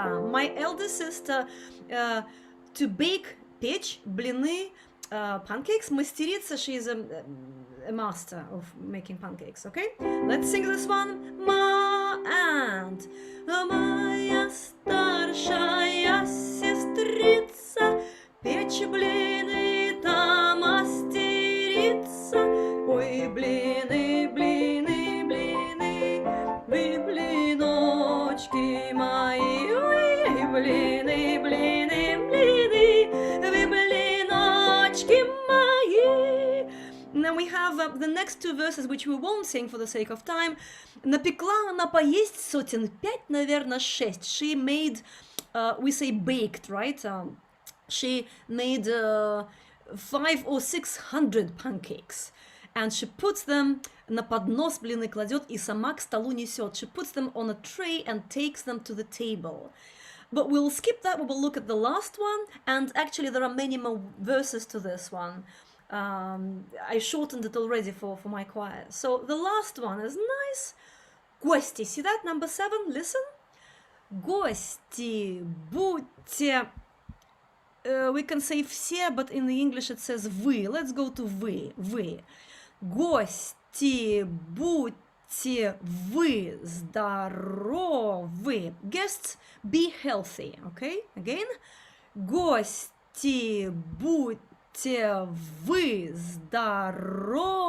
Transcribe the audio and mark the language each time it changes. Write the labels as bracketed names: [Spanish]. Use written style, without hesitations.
[English] My elder sister to bake, [Russian] печь, блины, [English] pancakes. [Russian] Мастерица, [English] she is a master of making pancakes, okay? Let's sing this one. [Russian] And моя старшая сестрица печь блины-то мастерица. Ой, блины, блины, блины, вы блиночки мои. Ой, блины, блины, блины, вы блиночки мои. [English] Now we have the next 2 verses, which we won't sing for the sake of time. [Russian] Напекла она поесть 5 сотен, наверное, 6. [English] She made, we say baked, right? She made 500 or 600 pancakes. And she puts them [Russian] на поднос, блины кладет и сама к столу несет. [English] She puts them on a tray and takes them to the table. But we'll skip that, we will look at the last one. And actually there are many more verses to this one. I shortened it already for my choir. So the last one is nice. Гости, see that, number 7, listen. [Russian] Гости, будьте, [English] we can say все, but in the English it says вы. Let's go to вы. [Russian] Гости, будьте вы здоровы. [English] Guests, be healthy, okay? Again. [Russian] Гости, будьте вы здоровы.